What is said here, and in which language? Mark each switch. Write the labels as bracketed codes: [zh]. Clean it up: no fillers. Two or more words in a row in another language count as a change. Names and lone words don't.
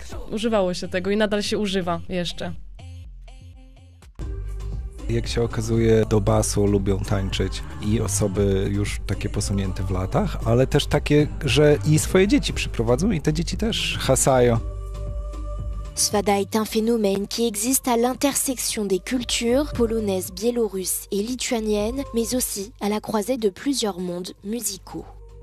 [pl] Używało się tego i nadal się używa jeszcze. Jak się okazuje, do basu lubią tańczyć i osoby już takie posunięte w latach, ale też takie, że i swoje dzieci przyprowadzą i te dzieci też hasają. [fr] Swada est un phénomène qui existe à l'intersection des cultures polonaises, biélorusses et lituaniennes, mais aussi à la croisée de plusieurs mondes musicaux.